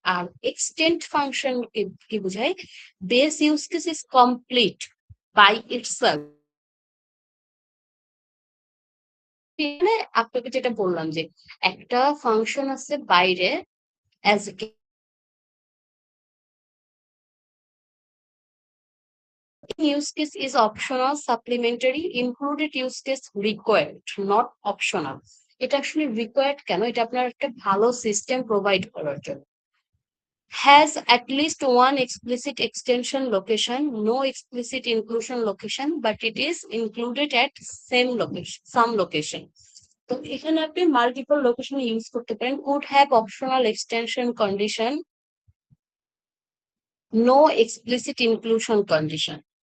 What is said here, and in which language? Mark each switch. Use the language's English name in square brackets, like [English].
[Bangla] আর extend function কি বোঝায়, [English] Base use case is complete by itself. [Bangla] এখানে আপনাকে যেটা বললাম যে একটা ফাংশন আছে বাইরে [English] As use case is optional, supplementary, included use case required, not optional. [Bangla] এটা আসলে রিকোয়ার্ড কেন, এটা আপনার একটা ভালো সিস্টেম প্রোভাইড করার জন্য। [English] Has at least one explicit extension location, no explicit inclusion location, but it is included at same location, some location. [Bangla] তো এখানে আপনি মাল্টিপল লোকেশন ইউজ করতে পারেন। [English] could have optional extension condition, no explicit inclusion condition.